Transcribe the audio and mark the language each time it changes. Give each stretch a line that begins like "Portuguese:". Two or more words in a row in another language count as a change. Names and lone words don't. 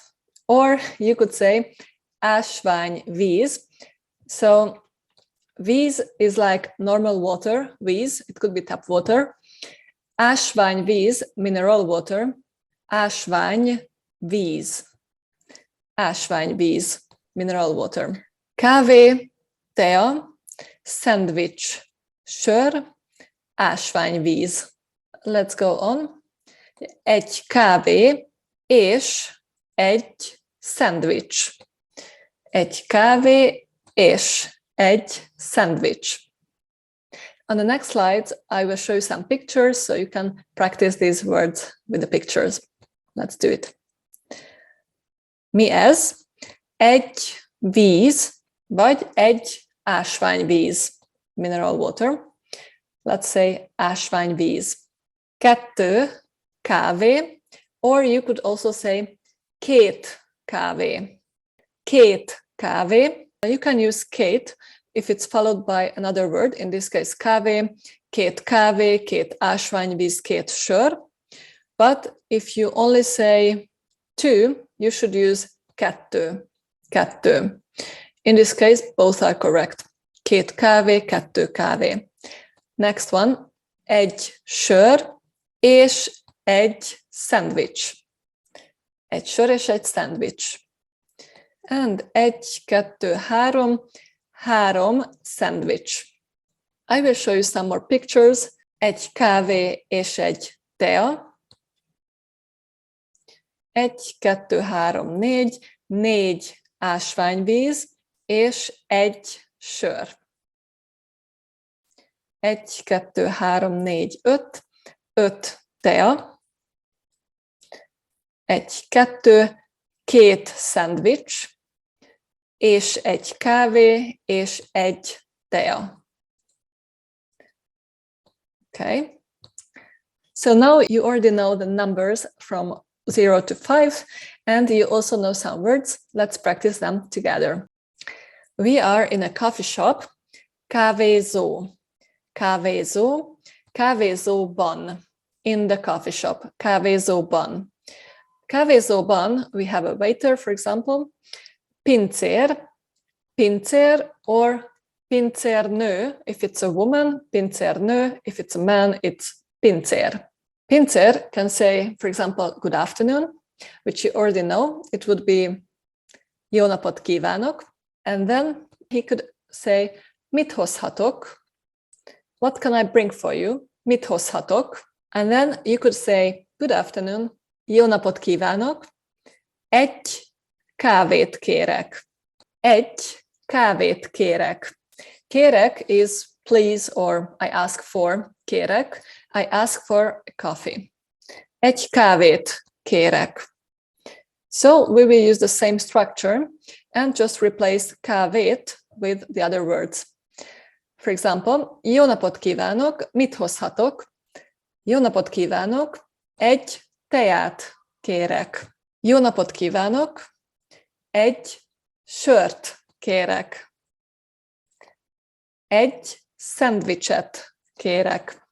English: Or you could say ásványvíz. So víz is like normal water, víz, it could be tap water. Ásványvíz, mineral water.
Hungarian: Ásványvíz.
English: Ásványvíz, mineral water.
Hungarian: Kávé, tea, sandwich, sör, ásványvíz.
English: Let's go on.
Hungarian: Egy kávé és egy szendvics. Egy kávé és egy szendvics.
English: On the next slide, I will show you some pictures so you can practice these words with the pictures. Let's do it.
Hungarian: Mi ez? Egy víz, vagy egy ásványvíz.
English: Mineral water. Let's say ásványvíz.
Hungarian: 2 kávé,
English: or you could also say 2 kávé.
Hungarian: 2 kávé.
English: You can use 2 if it's followed by another word, in this case
Hungarian: kávé, 2 kávé, 2 ásványvíz, 2 sör.
English: But if you only say 2, you should use 2. 2. In this case, both are correct.
Hungarian: 2 kávé, 2 kávé.
English: Next one,
Hungarian: egy sör és egy szendvics. Egy sör és egy szendvics.
English: And 1, 2, 3, 3 szendvics. I will show you some more pictures.
Hungarian: Egy kávé és egy tea. 1, 2, 3, 4, 4 ásványvíz és egy sör. 1, 2, 3, 4, 5, 5 tea. 1, 2, 2 szendvics, és egy kávé, és egy tea.
English: Okay. So now you already know the numbers from 0 to 5, and you also know some words. Let's practice them together. We are in a coffee shop.
Hungarian: Kávézó. Kávézó. Kávézóban.
English: In the coffee shop.
Hungarian: Kávézóban. Kávézóban,
English: we have a waiter, for example.
Hungarian: Pincér. Pincér or pincérnő.
English: If it's a woman, pincérnő. If it's a man, it's pincér. Pincér can say, for example, good afternoon, which you already know. It would be
Hungarian: jó napot kívánok.
English: And then he could say,
Hungarian: mit hozhatok?
English: What can I bring for you?
Hungarian: Mit hozhatok?
English: And then you could say, good afternoon,
Hungarian: jó napot kívánok. Egy kávét kérek. Egy kávét kérek.
English: Kérek is please or I ask for. Kérek. I ask for a coffee.
Hungarian: Egy kávét kérek.
English: So we will use the same structure and just replace kávét with the other words. For example,
Hungarian: jó napot kívánok, mit hozhatok? Jó napot kívánok, egy teát kérek. Jó napot kívánok, egy sört kérek. Egy szendvicset kérek.